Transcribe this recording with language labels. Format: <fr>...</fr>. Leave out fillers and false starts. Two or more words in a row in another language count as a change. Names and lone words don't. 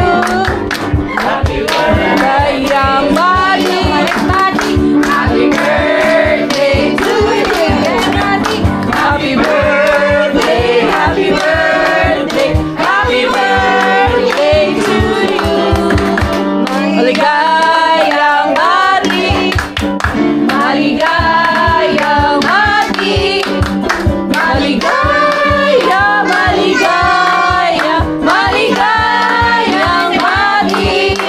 <en>Happy birthday, young Buddy. Happy birthday to you. Happy birthday, happy birthday, happy birthday to you.</en> <tl>Maligayang Buddy. Maligayang Buddy. Maligaya, maligaya, maligayang Buddy.</tl>